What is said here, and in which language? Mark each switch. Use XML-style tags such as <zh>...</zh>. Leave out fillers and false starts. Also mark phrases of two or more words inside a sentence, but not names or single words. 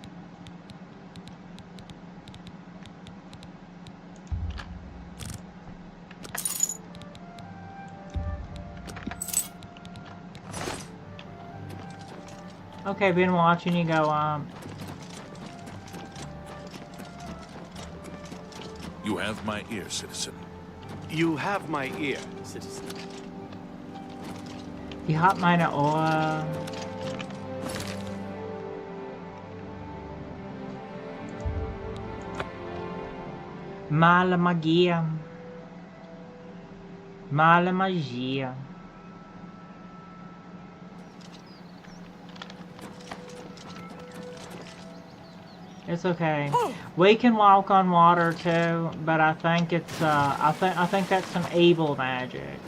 <en>Okay, been watching you go, You have my ear, citizen. You have my ear, citizen.</en> <de>Die hat meine Ohr.</de> <es>Mala magia. Mala magia.</es> <en>It's okay. We can walk on water too, but I think it's I think that's some evil magic.</en>